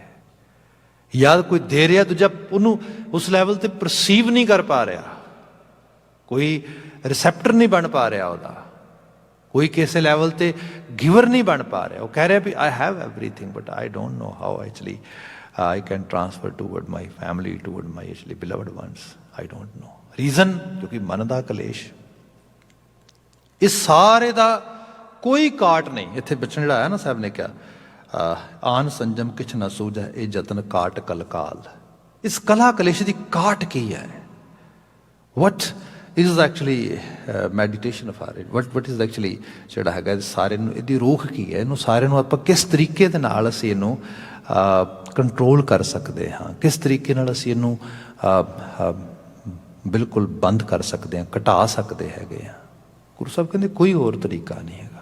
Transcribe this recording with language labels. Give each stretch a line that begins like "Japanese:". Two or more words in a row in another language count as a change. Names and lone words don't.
Punjabi: ਯਾਦ ਕੋਈ ਦੇ ਰਿਹਾ, ਦੂਜਾ ਉਹਨੂੰ ਉਸ ਲੈਵਲ ਤੇ ਪਰਸੀਵ ਨਹੀਂ ਕਰ ਪਾ ਰਿਹਾ, ਕੋਈ ਰਿਸੈਪਟਰ ਨਹੀਂ ਬਣ ਪਾ ਰਿਹਾ ਉਹਦਾ, ਕੋਈ ਕਿਸੇ ਲੈਵਲ ਤੇ ਗਿਵਰ ਨਹੀਂ ਬਣ ਪਾ ਰਿਹਾ। ਉਹ ਕਹਿ ਰਿਹਾ ਵੀ
English: I have everything but I don't know how actually I can transfer toward my family, toward my actually beloved ones. I don't know. Reason,
Punjabi: ਕਿਉਂਕਿ ਮਨ ਦਾ ਕਲੇਸ਼। ਇਸ ਸਾਰੇ ਦਾ ਕੋਈ ਕਾਟ ਨਹੀਂ। ਇੱਥੇ ਬਚਨ ਜਿਹੜਾ ਆਇਆ ਨਾ ਸਾਹਿਬ ਨੇ ਕਿਹਾ ਆਨ ਸੰਜਮ ਕਿਛ ਨਾ ਸੂਝੈ ਇਹ ਜਤਨ ਕਾਟ ਕਲਕਾਲ। ਇਸ ਕਲਾ ਕਲੇਸ਼ ਦੀ ਕਾਟ ਕੀ ਹੈ?
English: What is actually meditation of it? What is actually
Punjabi: ਜਿਹੜਾ ਹੈਗਾ ਸਾਰੇ ਨੂੰ ਇਹਦੀ ਰੋਕ ਕੀ ਹੈ? ਇਹਨੂੰ ਸਾਰੇ ਨੂੰ ਆਪਾਂ ਕਿਸ ਤਰੀਕੇ ਦੇ ਨਾਲ ਅਸੀਂ ਇਹਨੂੰ ਕੰਟਰੋਲ ਕਰ ਸਕਦੇ ਹਾਂ, ਕਿਸ ਤਰੀਕੇ ਨਾਲ ਅਸੀਂ ਇਹਨੂੰ ਬਿਲਕੁਲ ਬੰਦ ਕਰ ਸਕਦੇ ਹਾਂ, ਘਟਾ ਸਕਦੇ ਹੈਗੇ ਹਾਂ। ਗੁਰੂ ਸਾਹਿਬ ਕਹਿੰਦੇ ਕੋਈ ਹੋਰ ਤਰੀਕਾ ਨਹੀਂ ਹੈਗਾ।